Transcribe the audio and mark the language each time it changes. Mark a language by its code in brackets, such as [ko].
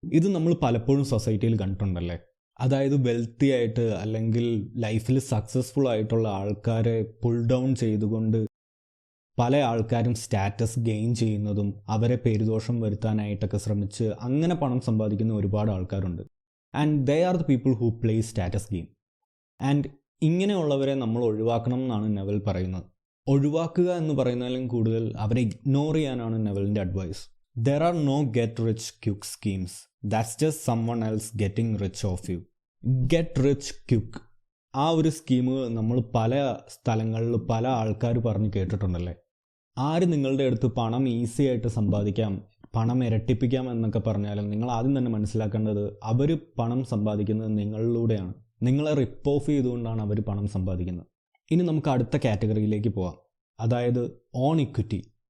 [ml] ഇത് നമ്മൾ പലപ്പോഴും സൊസൈറ്റിയിൽ കണ്ടിട്ടുണ്ടല്ലേ. അതായത് വെൽത്തി ആയിട്ട് അല്ലെങ്കിൽ ലൈഫിൽ സക്സസ്ഫുൾ ആയിട്ടുള്ള ആൾക്കാരെ പുൾ ഡൗൺ ചെയ്തുകൊണ്ട് പല ആൾക്കാരും സ്റ്റാറ്റസ് ഗെയിൻ ചെയ്യുന്നതും അവരെ പേരുദോഷം വരുത്താനായിട്ടൊക്കെ ശ്രമിച്ച് അങ്ങനെ പണം സമ്പാദിക്കുന്ന ഒരുപാട് ആൾക്കാരുണ്ട്. [en] And they are the people who play status game. [ml] And ഇങ്ങനെയുള്ളവരെ നമ്മൾ ഒഴിവാക്കണം എന്നാണ് നെവൽ പറയുന്നത്. ഒഴിവാക്കുക എന്ന് പറയുന്നതിലും കൂടുതൽ അവരെ ഇഗ്നോർ ചെയ്യാനാണ് നെവലിൻ്റെ advice. [en] There are no get rich quick schemes. That's just someone else getting rich off you. Get rich quick. [ml] ആ ഒരു സ്കീം നമ്മൾ പല സ്ഥലങ്ങളിൽ പല ആൾക്കാർ പറഞ്ഞ് കേട്ടിട്ടുണ്ടല്ലേ. ആര് നിങ്ങളുടെ അടുത്ത് പണം ഈസി ആയിട്ട് സമ്പാദിക്കാം, പണം ഇരട്ടിപ്പിക്കാം എന്നൊക്കെ പറഞ്ഞാലും നിങ്ങൾ ആദ്യം തന്നെ മനസ്സിലാക്കേണ്ടത് അവർ പണം സമ്പാദിക്കുന്നത് നിങ്ങളിലൂടെയാണ്. നിങ്ങളെ റിപ്പ് ഓഫ് ചെയ്തുകൊണ്ടാണ് അവർ പണം സമ്പാദിക്കുന്നത്. ഇനി നമുക്ക് അടുത്ത കാറ്റഗറിയിലേക്ക് പോവാം, അതായത് ഓൺ ഇക്വിറ്റി.